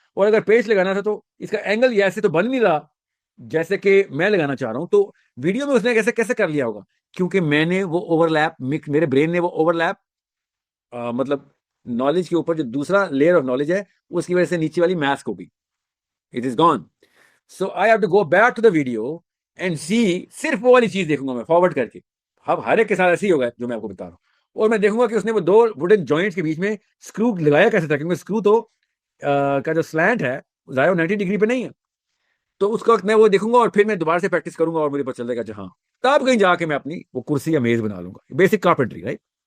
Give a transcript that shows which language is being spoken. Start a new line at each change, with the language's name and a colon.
Urdu: اور اگر پیچ لگانا تھا تو اس کا اینگل یہ ایسے تو بن نہیں رہا جیسے کہ میں لگانا چاہ رہا ہوں. تو ویڈیو میں اس نے کیسے کر لیا ہوگا؟ کیونکہ میں نے وہ اوور لیپ، میرے برین نے وہ اوور لیپ مطلب نالج کے اوپر جو دوسرا لیئر آف نالج ہے اس کی وجہ سے نیچے والی میتھس کو بھی
English: It is gone. So I have to go back to the video and see.
Urdu: صرف وہ والی چیز دیکھوں گا میں فارورڈ کر کے. اب ہر ایک کے ساتھ ایسے ہی ہوگا جو میں آپ کو بتا رہا ہوں. اور میں دیکھوں گا کہ اس نے وہ 2 ووڈن جوائنٹس کے بیچ میں اسکرو لگایا کیسے تھا، کیونکہ اسکرو تو کا جو سلینٹ ہے ظاہر 90 ڈگری پہ نہیں ہے. تو اس وقت میں وہ دیکھوں گا اور پھر میں دوبارہ سے پریکٹس کروں گا اور مجھے پتہ چل جائے گا جہاں تب کہیں جا کے میں اپنی وہ کرسی یا میز بنا لوں گا.
English: Basic carpentry right.